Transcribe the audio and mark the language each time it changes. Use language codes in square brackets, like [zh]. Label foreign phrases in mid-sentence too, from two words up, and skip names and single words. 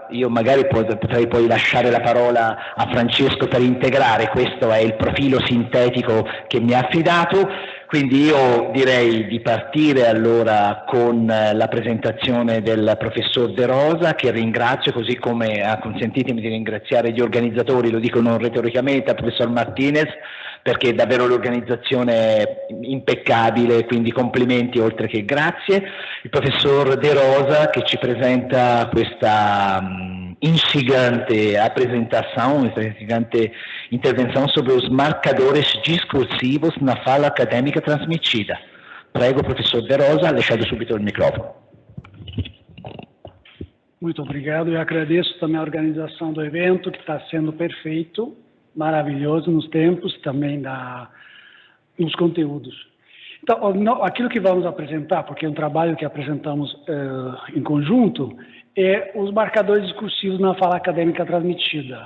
[it] Io magari potrei poi lasciare la parola a Francesco per integrare, questo è il profilo sintetico che mi ha affidato, quindi io direi di partire allora con la presentazione del professor De Rosa, che ringrazio, così come consentitemi di ringraziare gli organizzatori, lo dico non retoricamente, al professor Martinez, perché davvero l'organizzazione è impeccabile, quindi complimenti oltre che grazie. Il professor De Rosa che ci presenta questa [pt] instigante intervenção sobre os marcadores discursivos na fala acadêmica transmitida. [it] Prego, professor De Rosa, lasciando subito il microfono. [pt] Muito obrigado, eu agradeço também a organização do evento, que está sendo perfeito, maravilhoso nos tempos, também nos conteúdos. Então, aquilo que vamos apresentar, porque é um trabalho que apresentamos em conjunto, é os marcadores discursivos na fala acadêmica transmitida.